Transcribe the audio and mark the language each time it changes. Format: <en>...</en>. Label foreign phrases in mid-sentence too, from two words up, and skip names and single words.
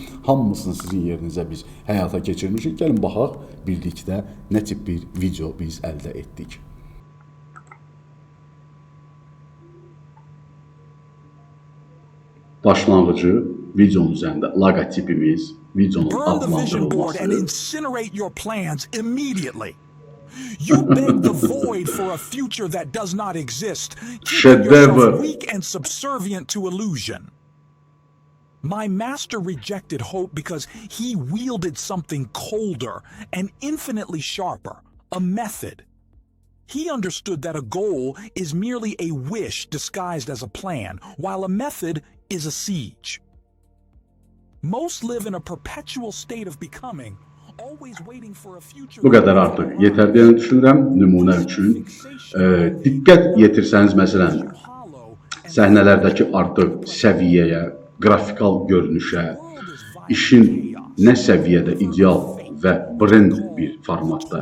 <az>Hamısını sizin yerinizə biz həyata keçirmişik. Gəlin baxaq birlikdə nə tip bir video biz əldə etdik. Başlanğıcı videonun üzərində logotipimiz, videonun adlandırılması.</az> <en>And incinerate your plans immediately. You beg the void for a future that does not exist, keeping yourself weak and subservient to illusion. My master rejected hope because he wielded something colder and infinitely sharper, a method. He understood that a goal is merely a wish disguised as a plan, while a method is a siege. Most live in a perpetual state of becoming, always waiting for a future</en> <az>Bu qədər artıq yetər deyə düşünürəm nümunə üçün. Diqqət yetirsəniz məsələn səhnələrdəki artıq səviyyəyə, qrafikal görünüşə, işin nə səviyyədə ideal və brend bir formatda</az>